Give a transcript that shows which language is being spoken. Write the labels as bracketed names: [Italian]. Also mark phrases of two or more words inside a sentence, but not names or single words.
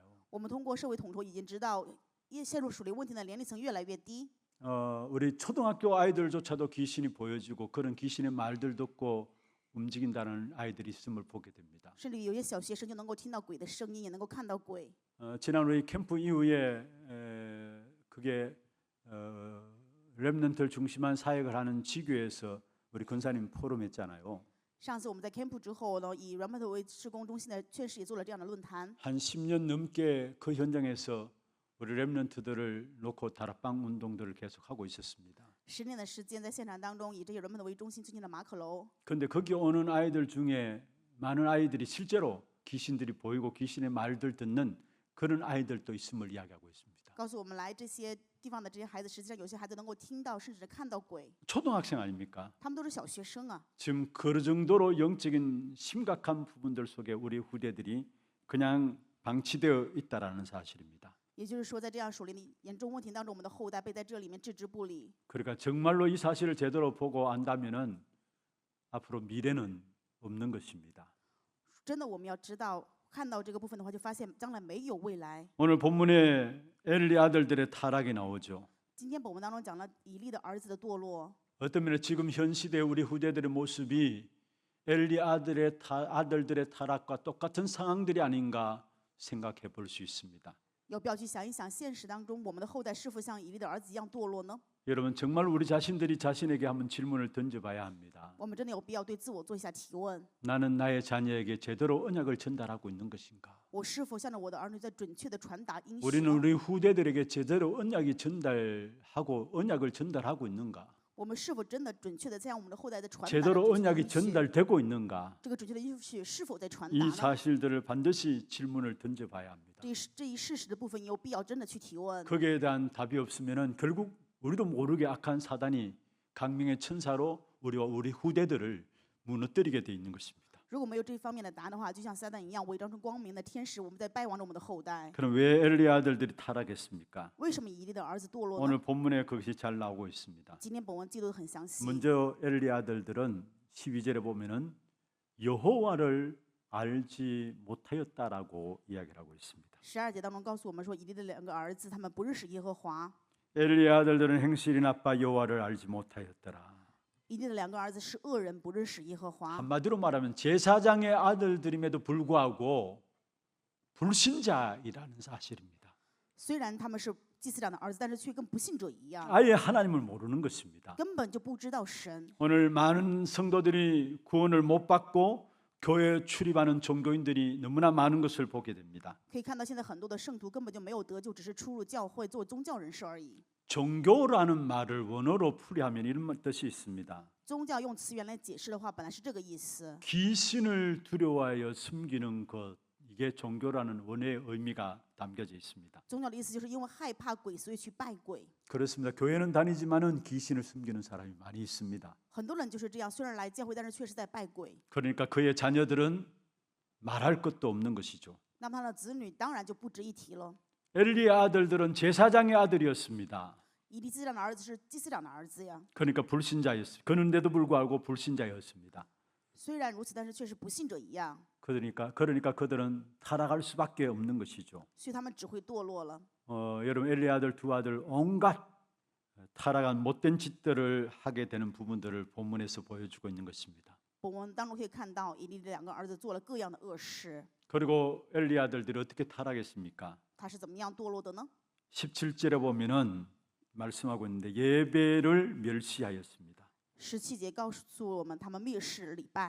[Chinese] 我们通过社会统筹已经知道，陷入属灵问题的年龄层越来越低。 [Korean] 우리 초등학교 아이들조차도 귀신이 보여지고 그런 귀신의 말들 듣고 움직인다는 아이들이 있음을 보게 됩니다. [Chinese] 甚至有些小学生就能够听到鬼的声音，也能够看到鬼。 [Korean] 지난 우리 캠프 이후에 그게 렘넌트를 중심한 사역을 하는 지교에서 우리 권사님 포럼했잖아요. [Chinese] 上次我们在 camp 之后呢，以 Remnant 为施工中心的，确实也做了这样的论坛。 [Korean] 한 10년 넘게 그 현장에서 우리 렘넌트들을 놓고 다락방 운동들을 계속하고 있었습니다. [Chinese] 10 年的时间，在现场当中以这些 Remnant 为中心进行了马可楼。 [Korean] 그런데 거기 오는 아이들 중에 많은 아이들이 실제로 귀신들이 보이고 귀신의 말들 듣는 그런 아이들도 있음을 이야기하고 있습니다. [Chinese] 告诉我们来这些地方的这些孩子，实际上有些孩子能够听到，甚至看到鬼。 [Korean] 초등학생 아닙니까? [Chinese] 他们都是小学生啊， [Korean] 지금 그 정도로 영적인 심각한 부분들 속에 우리 후대들이 그냥 방치되어 있다라는 사실입니다. [Chinese] 也就是说，在这样属灵的严重问题当中，我们的后代被在这里面置之不理。 [Korean] 그러니까 정말로 이 사실을 제대로 보고 안다면은 앞으로 미래는 없는 것입니다. [Chinese] 真的，我们要知道看到这个部分的话，就发现将来没有未来。 [Korean] 오늘 본문에 엘리 아들들의 타락이 나오죠. [Chinese] 今天本文当中讲了以利的儿子的堕落， [Korean] 어떤 면에 지금 현 시대 우리 후대들의 모습이 엘리 아들들의 타락과 똑같은 상황들이 아닌가 생각해 볼 수 있습니다. [Chinese] 要不要去想一想，现实当中我们的后代是否像以利的儿子一样堕落呢？ [Korean] 여러분 정말 우리 자신들이 자신에게 한번 질문을 던져봐야 합니다. [Chinese] 我们真的有必要对自我做一下提问： [Korean] 나는 나의 자녀에게 제대로 언약을 전달하고 있는 것인가? [Chinese] 我是否向着我的儿女在准确的传达应许 [Korean] 우리는 [Chinese] 呢？ [Korean] 우리 후대들에게 제대로 언약을 전달하고 있는가? [Chinese] 我们是否真的准确的向我们的后代在传达 [Korean] 제대로 [Chinese] 这个 [Korean] 언약이 [Chinese] 应许？ [Korean] 전달되고 있는가? [Chinese] 这个准确的应许是否在传达 [Korean] 이 [Chinese] 呢？ [Korean] 사실들을 반드시 질문을 던져봐야 합니다. [Chinese] 这一事实的部分，有必要真的去提问。 [Korean] 거기에 대한 답이 없으면은 결국 우리도 모르게 악한 사단이 강명의 천사로 우리와 우리 후대들을 무너뜨리게 돼 있는 것입니다. [Chinese] 如果没有这方面的答案的话，就像撒旦一样，伪装成光明的天使，我们在败亡着我们的后代。 [Korean] 그럼 왜 엘리 아들들이 타락했습니까? [Chinese] 为什么以利的儿子堕落 [Korean] 오늘 [Chinese] 呢？ [Korean] 본문에 그것이 잘 나오고 있습니다. [Chinese] 今天本文记录得很详细。 [Korean] 먼저 엘리 아들들은 12절에 보면은 여호와를 알지 못하였다라고 이야기를 하고 있습니다. [Chinese] 12 节当中告诉我们说，以利的两个儿子，他们不认识耶和华。 [Korean] 엘리 아들들은 행실이 나빠 여호와를 알지 못하였더라. [Chinese] 以利的两个儿子是恶人，不认识耶和华。 [Korean] 한마디로 말하면 제사장의 아들들임에도 불구하고 불신자이라는 사실입니다. [Chinese] 虽然他们是祭司长的儿子，但是却跟不信者一样， [Korean] 아예 하나님을 모르는 것입니다. [Chinese] 根本就不知道神。 [Korean] 오늘 많은 성도들이 구원을 못 받고 교회에 출입하는 종교인들이 너무나 많은 것을 보게 됩니다. [Chinese] 可以看到现在很多的圣徒根本就没有得救，只是出入教会做宗教人士而已。 [Korean] 종교라는 말을 원어로 풀이하면 이런 뜻이 있습니다. [Chinese] 宗教用词源来解释的话，本来是这个意思。 [Korean] 귀신을 두려워하여 숨기는 것, 이게 종교라는 원어의 의미가 담겨져 있습니다. [Chinese] 宗教的意思就是因为害怕鬼，所以去拜鬼。 [Korean] 그렇습니다. 교회는 다니지만은 귀신을 숨기는 사람이 많이 있습니다. [Chinese] 很多人就是这样，虽然来教会，但是却是在拜鬼。 [Korean] 그러니까 그의 자녀들은 말할 것도 없는 것이죠. [Chinese] 那么他的子女当然就不值一提了。 [Korean] 엘리의 아들들은 제사장의 아들이었습니다. [Chinese] 以利祭司长的儿子是祭司长的儿子呀。 [Korean] 그러니까 불신자였습니다. 그런데도 불구하고 불신자였습니다. [Chinese] 虽然如此，但是却是不信者一样， [Korean] 그러니까 그들은 타락할 수밖에 없는 것이죠. [Chinese] 所以他们只会堕落了。 [Korean] 여러분 엘리 아들 두 아들 온갖 타락한 못된 짓들을 하게 되는 부분들을 본문에서 보여주고 있는 것입니다. [Chinese] 本文当中可以看到，以利的两个儿子做了各样的恶事， [Korean] 그리고 엘리 아들들이 어떻게 타락했습니까? [Chinese] 他是怎么样堕落的呢？ [Korean] 17절에 보면은 말씀하고 있는데 예배를 멸시하였습니다. [Chinese] 17 节告诉我们，他们蔑视礼拜。